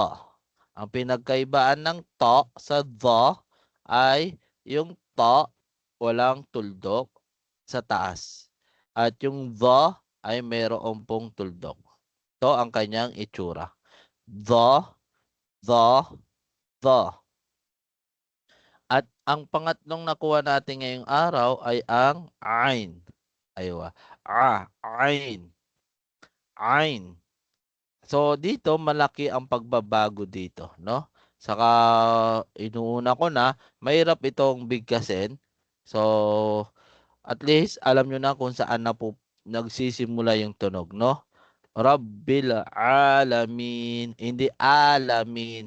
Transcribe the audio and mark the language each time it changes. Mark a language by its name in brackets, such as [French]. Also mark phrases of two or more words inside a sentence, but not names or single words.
[Filipino] Ang pinagkaibaan ng ta sa the ay yung ta walang tuldok sa taas. At yung the ay mayroon pong tuldok. Ito ang kanyang itsura. The. At ang pangatlong nakuha natin ngayong araw ay ang ain. Aywa. Ain. Ain. So dito malaki ang pagbabago dito, no? Saka inuuna ko na mahirap itong bigkasin. So at least alam nyo na kung saan na po nagsisimula yung tunog, no? [Arabic] Rabbil alamin, [Filipino] hindi alamin.